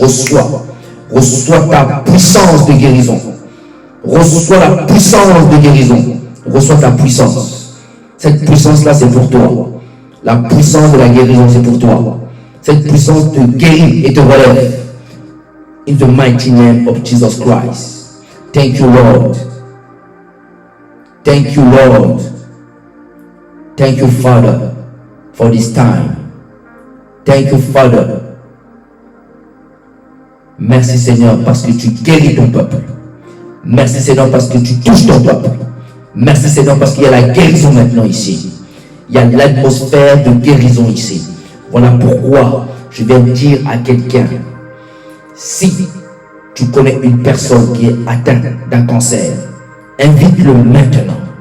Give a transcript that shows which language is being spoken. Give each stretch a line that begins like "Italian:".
French: Reçois ta puissance de guérison. Reçois la puissance de guérison. Reçois ta puissance. Cette puissance-là, c'est pour toi. La puissance de la guérison, c'est pour toi. Cette puissance te guérit et te relève.
English: In the mighty name of Jesus Christ. Thank you, Lord. Thank you, Lord. Thank you, Father, for this time. Thank you, Father.
French: Merci, Seigneur, parce que tu guéris ton peuple. Merci, Seigneur, parce que tu touches ton peuple. Merci, Seigneur, parce qu'il y a la guérison maintenant ici. Il y a l'atmosphère de guérison ici. Voilà pourquoi je viens dire à quelqu'un, si tu connais une personne qui est atteinte d'un cancer, invite-le maintenant.